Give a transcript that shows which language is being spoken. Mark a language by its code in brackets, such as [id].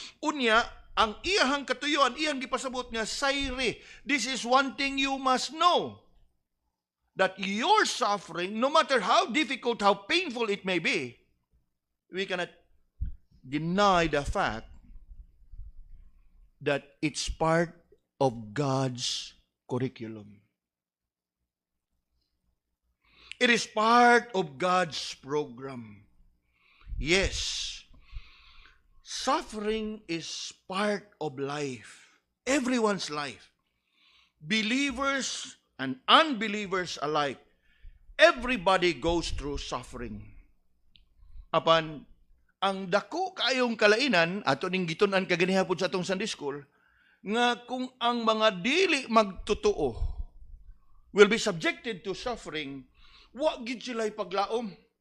[ceb] Unya, ang iyahang katuyuan, iyang gipasabot nga sayre. [en] This is one thing you must know. That your suffering, no matter how difficult, how painful it may be, we cannot deny the fact that it's part of God's curriculum. It is part of God's program. Yes, suffering is part of life. Everyone's life. Believers and unbelievers alike. Everybody goes through suffering. [ceb] Apan, ang dako kayong kalainan, ato ning gitunan kaganihapon sa atong Sunday School, nga kung ang mga dili magtotoo [en] will be subjected to suffering, [ceb] wa gid sila'y paglaom.